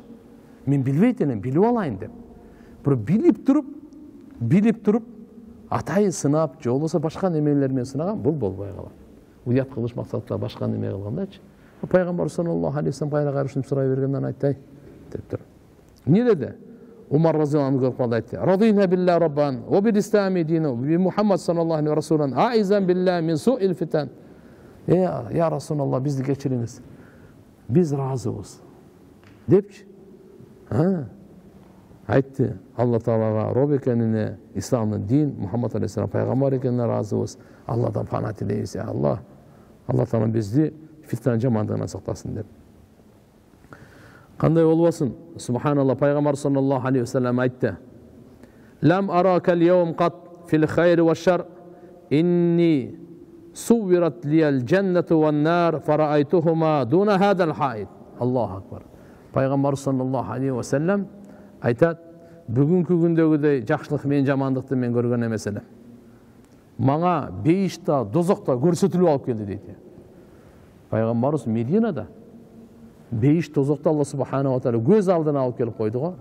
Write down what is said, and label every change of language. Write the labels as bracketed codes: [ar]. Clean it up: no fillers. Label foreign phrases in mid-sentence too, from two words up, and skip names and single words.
[ky] Мен билбейт элем, билип алайын деп. Бирок билип туруп атайын сынап, же болбосо башка немелер менен сынаган, бул болбой калат. Уят кылыш максатта башка неме кылгандачы. Пайгамбар [ar] صلى الله عليه وسلم [ky] кайра ушинтип сурай бергенден айттай деп тур. Эмне деди? Умар [ar] رضي الله عنه [ky] көрүп калды, айтты: [ar] "رضينا بالله ربا، وبالإسلام دينا، بمحمد صلى الله عليه رسولا، عائذا بالله من سوء الفتن." يا رسول الله, [ky] бизди кечириңиз. Биз разыбыз. Депчи. Айтты Алла Таалага роб экенине, исламдын дин, Мухаммад алейхиссалам пайгамбар экенине разыбыз. Алладан пана тилейбиз, я Алла. Алла Таала бизди фиттан жамандыгынан сактасын деп. Кандай болбосун? Субханалла, пайгамбар [ar] صلى الله عليه وسلم айтты: "لم أر كاليوم قط في الخير والشر، إني صورت لي الجنة والنار فرأيتهما دون هذا الحائط." الله أكبر. [ky] Пайгамбар [ar] صلى الله عليه وسلم [ky] айтат: "Бүгүнкү күндөгүдөй жакшылык менен жамандыкты мен көргөн эмес элем. Мага бейишта, дозокто көрсөтүлүп алып келди" дейт. Пайгамбарыбыз Мединада бейиш тозокто Алла [ar] سبحانه وتعالى [ky] көз алдына алып келип койду го.